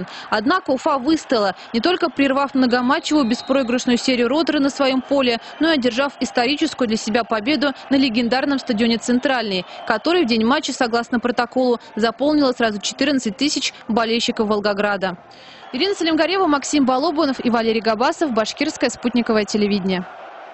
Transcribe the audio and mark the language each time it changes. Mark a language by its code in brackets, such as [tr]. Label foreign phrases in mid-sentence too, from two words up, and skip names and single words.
[ru] Однако Уфа выстояла, не только прервав многоматчевую беспроигрышную серию «Ротора» на своем поле, но и одержав историческую для себя победу на легендарном стадионе «Центральный», который в день матча, согласно протоколу, заполнило сразу 14 тысяч болельщиков Волгограда. Ирина Салимгарева, Максим Балобунов и Валерий Габасов. Башкирское спутниковое телевидение.